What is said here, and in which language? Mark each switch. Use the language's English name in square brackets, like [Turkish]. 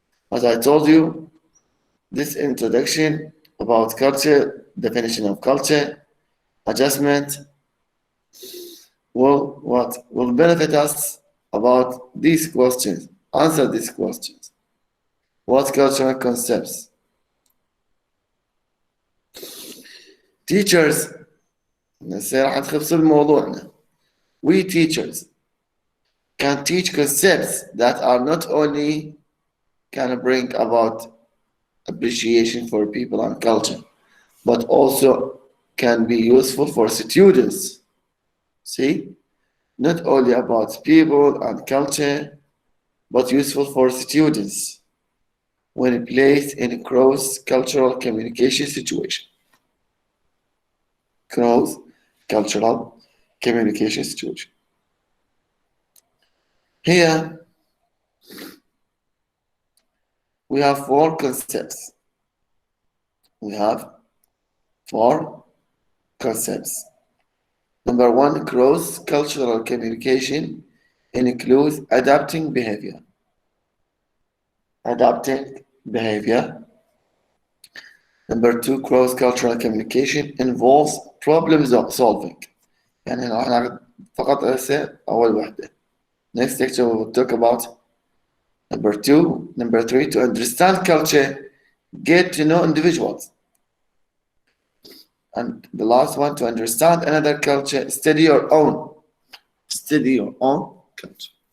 [English] As I told you, this introduction about culture, definition of culture, adjustment, will benefit us about these questions. Answer these questions. What cultural concepts? [Arabic] Teachers, راح نخبص بموضوعنا. [English] We teachers can teach concepts that are not only can bring about appreciation for people and culture, but also can be useful for students. See? Not only about people and culture, but useful for students when placed in a cross-cultural communication situation. Cross-cultural communication situation. Here, we have 4 concepts. We have 4 concepts. Number 1, cross-cultural communication includes adapting behavior. Adapting behavior. Number 2, cross-cultural communication involves problem solving. [Arabic] يعني راح ناخذ فقط هسه أول وحدة. [English] Next lecture we will talk about number 2. Number 3, to understand culture, get to know individuals. And the last one, to understand another culture, study your own. Study your own culture.